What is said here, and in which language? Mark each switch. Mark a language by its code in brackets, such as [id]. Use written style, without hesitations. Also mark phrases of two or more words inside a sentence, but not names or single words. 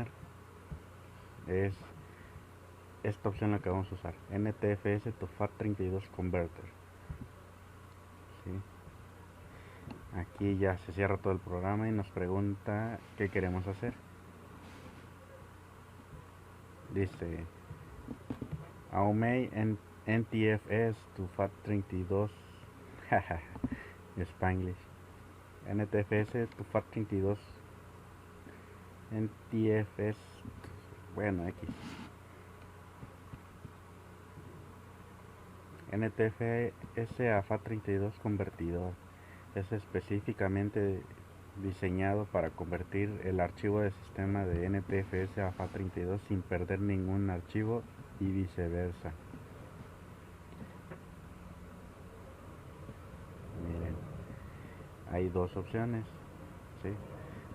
[es] Es esta opción la que vamos a usar. NTFS to FAT32 Converter. ¿Sí? Aquí ya se cierra todo el programa y nos pregunta qué queremos hacer. Dice Aumei NTFS to FAT32 Spanglish. NTFS to FAT32 NTFS, bueno, X. NTFS a FAT32 convertidor. Es específicamente diseñado para convertir el archivo de sistema de NTFS a FAT32 sin perder ningún archivo y viceversa. Miren, hay dos opciones, ¿sí?